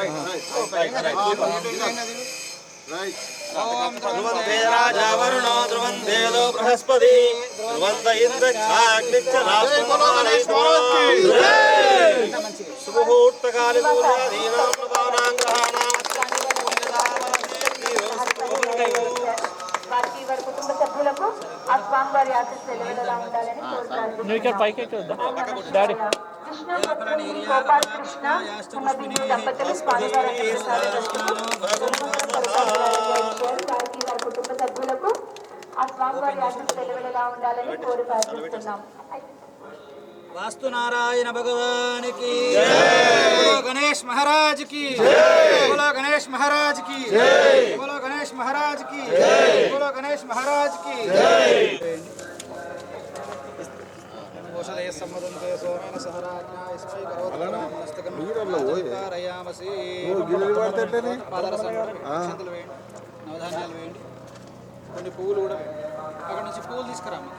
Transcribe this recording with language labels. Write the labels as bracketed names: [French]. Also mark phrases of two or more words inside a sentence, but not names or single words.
[Sanskrit] ध्रुवन्ते राजा वरुणो ध्रुवन्ते लो बृहस्पति ध्रुवन्त इन्द्रच्छाग्निश्च शुभमुहूर्तकाले पूजादीनां प्रभावानां ग्रहाणां [Telugu] వారి కుటుంబ సభ్యులకు ఆ స్వామివారి ఆశీస్సులు వెలగా ఉండాలని కోరుతాను. గోపాల్ కృష్ణ దంపతులు స్వామివారి కుటుంబ సభ్యులకు ఆ స్వామివారి ఆశీస్సులు వెలగా ఉండాలని కోరి ప్రార్థిస్తున్నాం. [Hindi] वास्तु नारायण भगवान की जय, बोलो गणेश महाराज की जय, बोलो गणेश महाराज की जय, बोलो गणेश महाराज की जय, बोलो गणेश महाराज की जय। [Sanskrit] औषधय संवदन्ते सोमेन सह राज्ञा यस्मै करोति ब्राह्मणस्तकं कारयामसि [Telugu] పాదరసం అక్షంతలు వేయండి, నవధాన్యాలు వేయండి, కొన్ని పువ్వులు కూడా అక్కడ నుంచి పువ్వులు తీసుకురాము.